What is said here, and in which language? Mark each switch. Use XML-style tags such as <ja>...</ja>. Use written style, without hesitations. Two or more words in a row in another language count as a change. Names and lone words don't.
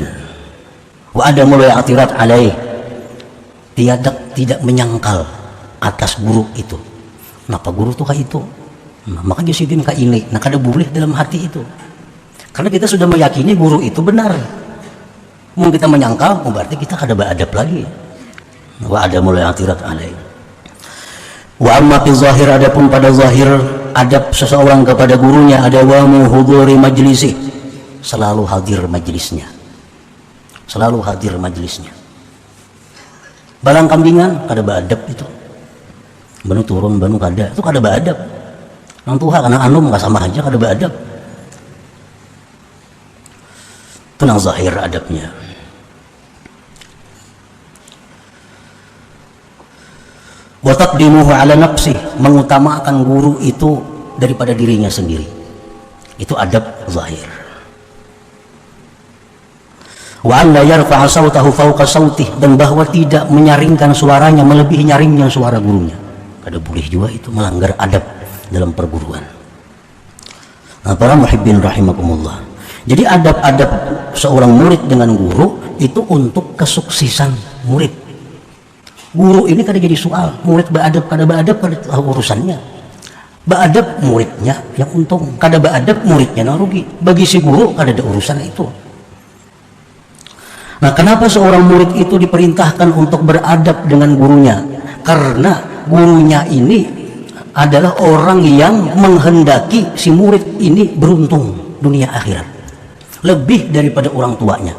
<ar>وعدم الاعتراض عليه,</ar> <id>tidak menyangkal atas guru itu.</id> <bjn>Kenapa guru tuh kayak itu? Nah, makanya sidin ka ini, nah kada boleh dalam hati itu.</bjn> <id>Karena kita sudah meyakini guru itu benar. Mungkin kita menyangkal, berarti kita kada beradab lagi.</id> <ar>وعدم الاعتراض عليه. وأما في الظاهر,</ar> <id>adapun pada zahir adab seseorang kepada gurunya ada</id> <ar>وحضور مجلسه,</ar> <id>selalu hadir majelisnya, selalu hadir majelisnya.</id> <bjn>Balang kambingan kada beadab itu, banu turun banu kada itu kada beadab. Nang tuha kana anum nggak sama aja kada beadab. Itu nang zahir adabnya.</bjn> <ar>وتقديمه على نفسه,</ar> <id>mengutamakan guru itu daripada dirinya sendiri. Itu adab zahir.</id> <ar>وأن لا يرفع صوته فوق صوته,</ar> <id>dan bahwa tidak menyaringkan suaranya melebihi nyaringnya suara gurunya. Kada boleh juga itu, melanggar adab dalam perguruan. Nah, para</id> <ar>المحبين رحمكم الله.</ar> <id>Jadi adab-adab seorang murid dengan guru itu untuk kesuksesan murid.</id> <bjn>Guru ini kada jadi soal, murid beadab kada beadab kada urusannya. Beadab muridnya yang untung, kada beadab muridnya yang rugi. Bagi si guru kada ada urusan itu.</bjn> <id>Nah, kenapa seorang murid itu diperintahkan untuk beradab dengan gurunya? Karena gurunya ini adalah orang yang menghendaki si murid ini beruntung dunia akhirat lebih daripada orang tuanya.</id>